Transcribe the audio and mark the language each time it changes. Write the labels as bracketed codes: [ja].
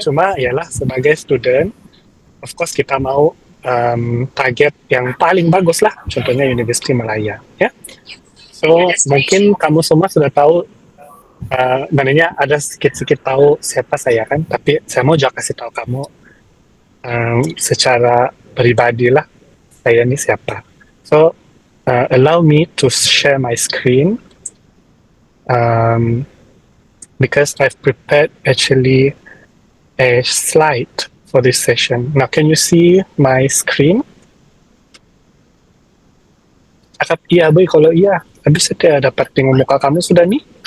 [ms] Cuma ialah sebagai student, [en] of course [ms] kita mau target yang paling bagus lah. Contohnya Universiti Malaya. Ya. So mungkin kamu semua sudah tahu, maknanya ada sedikit-sedikit tahu siapa saya kan. Tapi saya mau juga kasih tahu kamu secara pribadi lah saya ni siapa. [en] So allow me to share my screen. Because I've prepared actually a slide for this session. Now, can you see my screen? [ms] Cakap iya, boy. Kalau iya, habis saya dapat tengok muka kamu sudah ni.